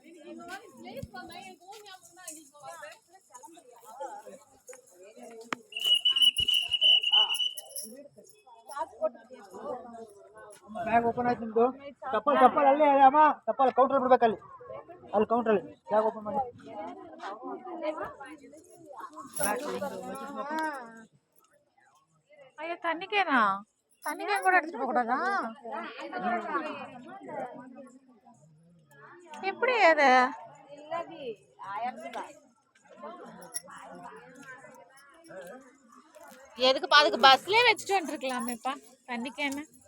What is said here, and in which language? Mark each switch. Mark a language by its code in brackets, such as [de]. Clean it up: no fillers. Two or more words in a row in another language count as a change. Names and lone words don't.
[en] bag open [kn] ಆಯ್ತು ನಿಮ್ದು. ಚಪ್ಪಲ್ ಅಲ್ಲೇ ಅಮ್ಮ, ಚಪ್ಪಲ್ ಕೌಂಟರ್ ಬಿಡ್ಬೇಕಲ್ಲಿ, ಅಲ್ಲಿ ಕೌಂಟ್ರಲ್ಲಿ [en] bag open [kn] ಮಾಡಿ. [ta] ஐயோ தண்ணிக்கேனா? தண்ணிக்கேன் கூட எடுத்துட்டு போக கூடாதா? எப்படி அது? எதுக்கு அதுக்கு பஸ்லயே வச்சுட்டு வந்துருக்கலாமேப்பா தண்ணிக்கேன்னு.